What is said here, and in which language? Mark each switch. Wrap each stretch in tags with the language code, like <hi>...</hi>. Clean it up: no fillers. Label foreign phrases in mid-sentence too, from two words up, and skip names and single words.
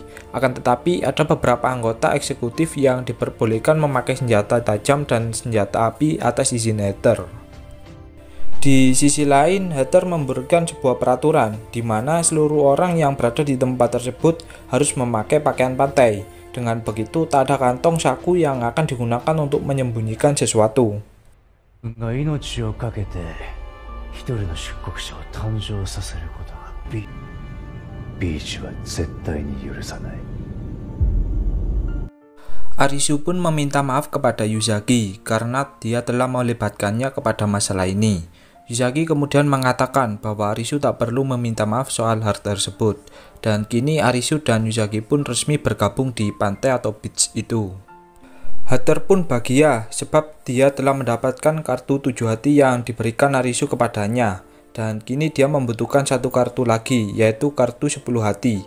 <id>Akan tetapi ada beberapa anggota eksekutif yang diperbolehkan memakai senjata tajam dan senjata api atas izin Hatter. Di sisi lain, Hatter memberikan sebuah peraturan di mana seluruh orang yang berada di tempat tersebut harus memakai pakaian pantai. Dengan begitu, tak ada kantong saku yang akan digunakan untuk menyembunyikan sesuatu.</id> <ja>が命を懸けて一人の出国者を誕生させることはビーチは絶対に許さない。</ja> <id>Arisu pun meminta maaf kepada Yuzaki karena dia telah melibatkannya kepada masalah ini. Yuzaki kemudian mengatakan bahwa Arisu tak perlu meminta maaf soal hal tersebut, dan kini Arisu dan Yuzaki pun resmi bergabung di pantai atau beach itu. Hatter pun bahagia sebab dia telah mendapatkan kartu 7 hati yang diberikan Arisu kepadanya, dan kini dia membutuhkan satu kartu lagi, yaitu kartu 10 hati.</id>